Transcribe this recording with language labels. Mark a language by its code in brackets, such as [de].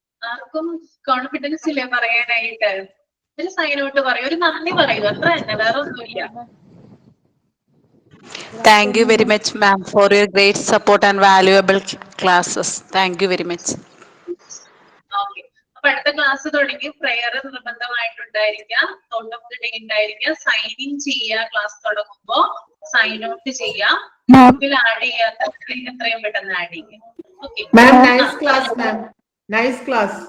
[ml] ആർക്കും കോൺഫിഡൻസ് ഇല്ലേ പറയാനായിട്ട്? ഒരു സൈൻ ഔട്ട് പറയൂ, ഒരു നന്ദി പറയൂ, അത്ര തന്നെ, വേറെ ഒന്നുമില്ല. [en] Thank you very much, ma'am, for your great support and valuable classes. Thank you very much. [ml] Okay, അപ്പൊ അടുത്ത ക്ലാസ് തുടങ്ങി prayer നിർബന്ധമായിട്ടുണ്ടായിരിക്കാം, out of the day ഉണ്ടായിരിക്കാം, സൈൻ ഇൻ ചെയ്യുക, ക്ലാസ് തുടങ്ങുമ്പോ സൈൻ ഔട്ട് ചെയ്യാം, ഗ്രൂപ്പിൽ ആഡ് ചെയ്യാത്ത എത്രയും പെട്ടെന്ന് ആഡ് ചെയ്യാം. ഓക്കെ [en] Ma'am, nice class ma'am, nice class.